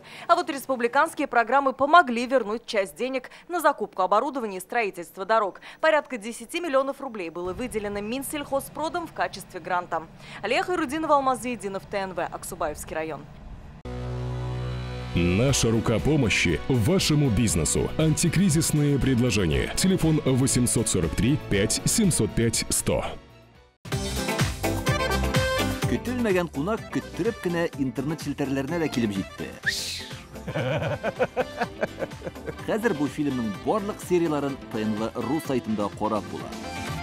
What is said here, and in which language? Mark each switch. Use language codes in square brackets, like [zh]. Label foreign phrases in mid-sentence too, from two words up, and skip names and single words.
[ru] А вот республиканские программы помогли вернуть часть денег на закупку оборудования и строительство дорог. Порядка 10 миллионов рублей было выделено Минсельхозпродом в качестве гранта. Алия Хайрудинова, Алмаз Заединов, ТНВ, Аксубаевский район. Наша рука помощи вашему бизнесу. Антикризисные предложения. Телефон 843 5 705 100. [tt] Көтелмәгән кунак көттүреп кенә интернет челтәрләренә дә килеп җитте. Хәзер бу фильмның барлык серияларын ТНВ.ру сайтында карап була.